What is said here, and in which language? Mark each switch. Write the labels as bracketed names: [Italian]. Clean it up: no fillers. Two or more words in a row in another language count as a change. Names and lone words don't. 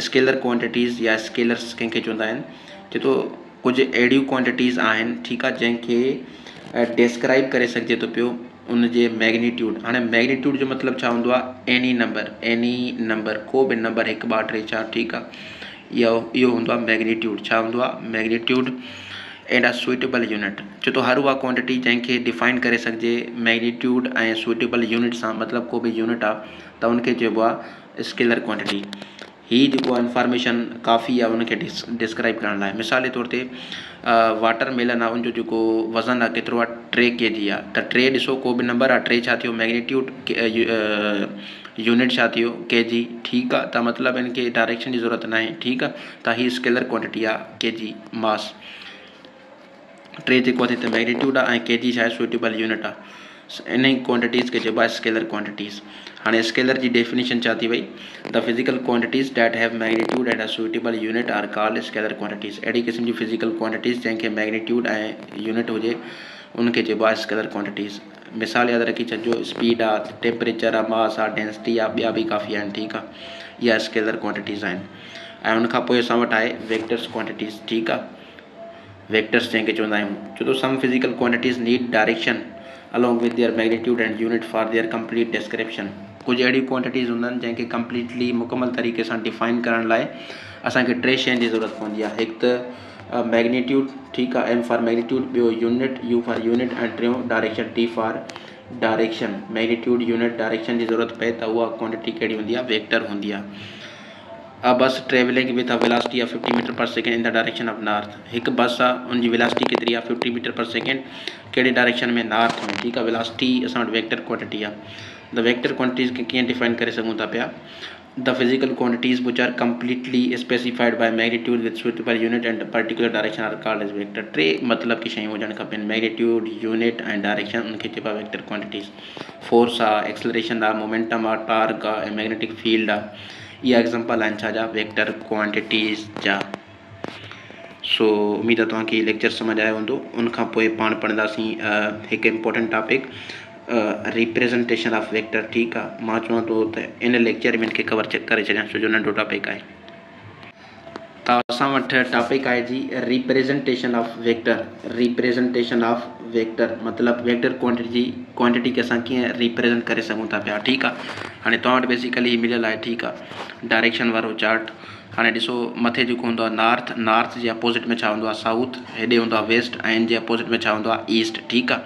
[English] scalar quantities [Sindhi] या स्केलर्स कंहिंखे चवंदा आहिनि? चए थो कुझु अहिड़ियूं क्वांटिटीज़ आहिनि, ठीकु आहे, जंहिंखे डिस्क्राइब करे सघिजे थो पियो उन जे मैग्नीट्यूड। हाणे मैग्नीट्यूड जो मतिलबु छा हूंदो आहे? [English] any number, [Sindhi] को बि नंबर 1 2 3 4। ठीकु आहे। इहो हूंदो आहे मैग्नीट्यूड। छा हूंदो आहे? [English] magnitude and a suitable unit. [Sindhi] छो त हर उहा क्वांटिटी जंहिंखे डिफाइन करे सघिजे मैग्नीट्यूड ऐं [English] suitable unit [Sindhi] सां, मतिलबु को बि यूनिट आहे त उनखे चइबो आहे [English] scalar quantity. [Sindhi] हीअ जेको आहे इंफॉर्मेशन काफ़ी आहे उनखे डिस्क्राइब करण लाइ। मिसाल जे तौर ते [English] water melon [Sindhi] आहे, उनजो जेको वज़न आहे केतिरो आहे? 3 kg आहे। त 3 ॾिसो को बि नंबर आहे, 3 छा थियो? मैग्नीट्यूड। यूनिट छा थियो? kg। ठीकु आहे। त मतिलबु इनखे डायरेक्शन जी ज़रूरत न आहे। ठीकु आहे। त हीअ [English] scalar quantity [Sindhi] आहे [English] kg mass. [Sindhi] 3 जेको आहे त मैग्नीट्यूड आहे ऐं kg छा आहे? [English] suitable unit [Sindhi] आहे। इन ई क्वांटिटीज़ खे चइबो आहे [English] scalar quantities. [Sindhi] हाणे [English] scalar जी definition [Sindhi] छा थी वई? [English] the physical quantities that have magnitude and a suitable unit are called scalar quantities. [Sindhi] अहिड़ी क़िस्म जी [English] physical quantities [Sindhi] जंहिंखे मैग्नीट्यूड ऐं यूनिट हुजे उनखे चइबो आहे [English] scalar quantities. [Sindhi] मिसाल यादि रखी छॾिजो, स्पीड आहे, टेम्परेचर आहे, मास आहे, डेंसिटी आहे, ॿिया बि काफ़ी आहिनि। ठीकु आहे। इहा [English] scalar quantities [Sindhi] आहिनि। ऐं उनखां पोइ असां वटि आहे [English] vectors quantities. [Sindhi] ठीकु आहे। वेक्टर्स जंहिंखे चवंदा आहियूं। छो त [English] some physical quantities need direction along with their magnitude and unit for their complete description। [Sindhi] कुझु अहिड़ी क्वांटिटीज़ हूंदा आहिनि जंहिंखे कंप्लीटली मुकमल तरीक़े सां डिफाइन करण लाइ असांखे 3 शयुनि जी ज़रूरत पवंदी आहे। हिकु त मैग्नीट्यूड, ठीकु आहे, [English] M for magnitude, [Sindhi] ॿियो यूनिट, [English] U for unit, [Sindhi] ऐं टियों डायरेक्शन, [English] T for direction. [Sindhi] मैग्नीट्यूड, यूनिट, डायरेक्शन जी ज़रूरत पए त उहा क्वांटिटी कहिड़ी हूंदी आहे? वेक्टर हूंदी आहे। [English] A bus traveling with a velocity of 50 meter per second in the direction of north। [Sindhi] हिकु बस आहे, उनजी वेलासिटी केतिरी आहे? 50 [English] meter per second. [Sindhi] कहिड़े डायरेक्शन में? नॉर्थ में। ठीकु आहे। वेलासिटी असां वटि [English] vector quantity [Sindhi] आहे। [English] the vector quantities [Sindhi] खे कीअं डिफाइन करे सघूं था पिया? [English] the physical quantities which are completely specified by magnitude with suitable unit and particular direction are called as vector. [Sindhi] 3 मतिलबु की शयूं हुजणु खपनि, मैग्नीट्यूड, यूनिट ऐं डायरेक्शन, उनखे चइबो आहे [English] vector quantities. [Sindhi] फोर्स आहे, एक्सलरेशन आहे, मोमेंटम आहे, टार्क आहे ऐं मैग्नेटिक फील्ड आहे। इहा एग्ज़ाम्पल आहिनि छा जा? [English] vector quantities [Sindhi] जा। सो उमेद आहे तव्हांखे लेक्चर सम्झ आयो हूंदो। उनखां पोइ पाण पढ़ंदासीं हिकु [English] important topic, representation of vector. [Sindhi] ठीकु आहे। मां चवां थो त इन लेक्चर में इनखे कवर करे छॾियां छो जो नंढो टॉपिक आहे। त असां वटि टॉपिक आहे जी [English] representation of vector. representation of vector [Sindhi] मतिलबु [English] vector quantity [Sindhi] खे असां कीअं रिप्रेज़ेंट करे सघूं था पिया। ठीकु आहे। हाणे तव्हां वटि बेसिकली मिलियल आहे, ठीकु आहे, डायरेक्शन वारो चार्ट। हाणे ॾिसो मथे जेको हूंदो आहे नॉर्थ जे अपोज़िट में छा हूंदो आहे? साउथ। हेॾे हूंदो आहे वेस्ट ऐं इन जे अपोज़िट में छा हूंदो आहे? ईस्ट। ठीकु आहे।